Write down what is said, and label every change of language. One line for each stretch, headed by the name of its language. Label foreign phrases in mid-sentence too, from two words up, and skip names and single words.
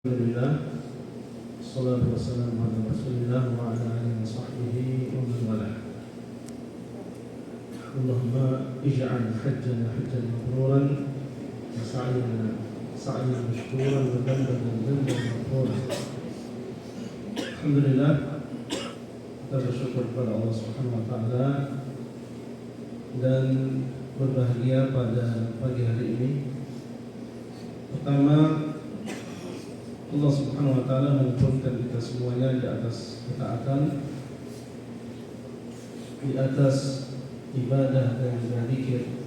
Arabic: الحمد لله، الصلاة والسلام على رسول الله وعلى آله وصحبه ومن والاه. اللهم اجعل حجنا حجا مبرورا وسعينا سعيا مشكورا وذنبا مغفورا.
Indonesian: Alhamdulillah, kita bersyukur kepada Allah
Arabic: سبحانه وتعالى
Indonesian: dan berbahagia pada pagi hari ini. Pertama, Allah
Arabic: سبحانه وتعالى
Indonesian: mengumpulkan kita semuanya di atas ketaatan, di atas ibadah dan zikir.